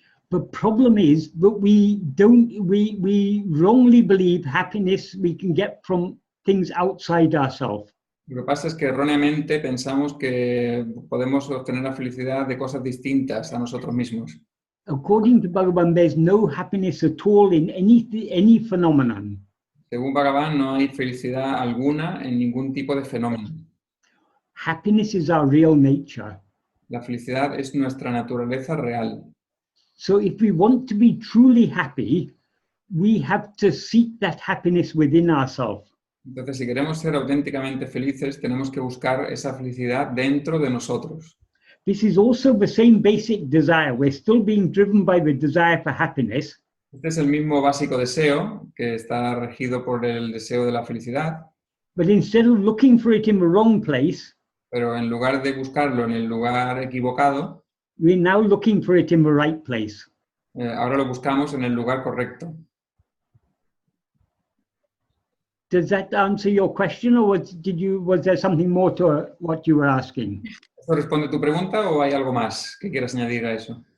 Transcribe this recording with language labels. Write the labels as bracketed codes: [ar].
[en] The problem is that we wrongly believe happiness we can get from things outside ourselves. [es] Lo que pasa es que erróneamente pensamos que podemos obtener la felicidad de cosas distintas a nosotros mismos. [en] According to Bhagavan, there's no happiness at all in any phenomenon. [es] Según Bhagavan, no hay felicidad alguna en ningún tipo de fenómeno. [en] Happiness is our real nature. [es] La felicidad es nuestra naturaleza real. [en] So if we want to be truly happy, we have to seek that happiness within ourselves. [es] Entonces, si queremos ser auténticamente felices, tenemos que buscar esa felicidad dentro de nosotros. [en] This is also the same basic desire. We're still being driven by the desire for happiness. [es] Este es el mismo básico deseo que está regido por el deseo de la felicidad. [en] But instead of looking for it in the wrong place, [es] Pero en lugar de buscarlo en el lugar equivocado, [en] we're now looking for it in the right place. [es] ahora lo buscamos en el lugar correcto. [en] Does that answer your question, or was there something more to what you were asking? [es] ¿Esto responde tu pregunta o hay algo más que quieras añadir a eso?